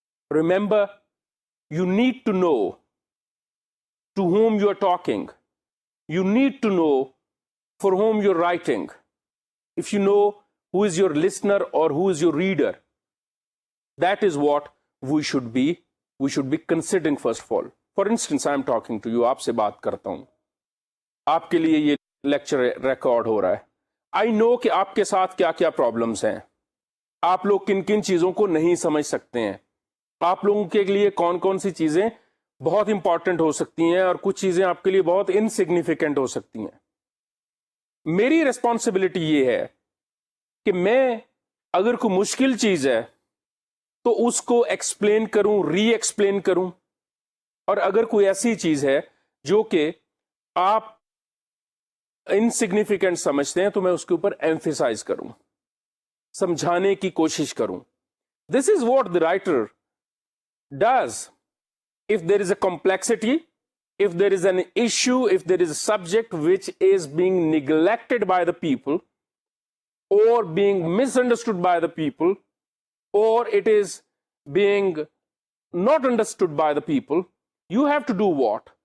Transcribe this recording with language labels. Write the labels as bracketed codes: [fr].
[en] Remember, you need to know to whom you are talking. You need to know for whom you're writing. If you know who is your listener or who is your reader, that is what we should be considering first of all. For instance, I am talking to you, [hi] आपसे बात करता हूँ, आपके लिए ये lecture record हो रहा है. [en] I know [hi] कि आपके साथ क्या क्या प्रॉब्लम्स हैं, आप लोग किन किन चीज़ों को नहीं समझ सकते हैं, आप लोगों के लिए कौन कौन सी चीज़ें बहुत इंपॉर्टेंट हो सकती हैं और कुछ चीज़ें आपके लिए बहुत इनसिग्निफिकेंट हो सकती हैं. मेरी रिस्पॉन्सिबिलिटी ये है कि मैं अगर कोई मुश्किल चीज़ है तो उसको एक्सप्लेन करूं, री एक्सप्लेन करूं, और अगर कोई ऐसी चीज़ है जो कि आप इनसिग्निफिकेंट समझते हैं तो मैं उसके ऊपर एम्फेसाइज करूं, समझाने की कोशिश करूं. [en] This is what the writer does. If there is a complexity, if there is an issue, if there is a subject which is being neglected by the people or being misunderstood by the people, or it is being not understood by the people, you have to do what?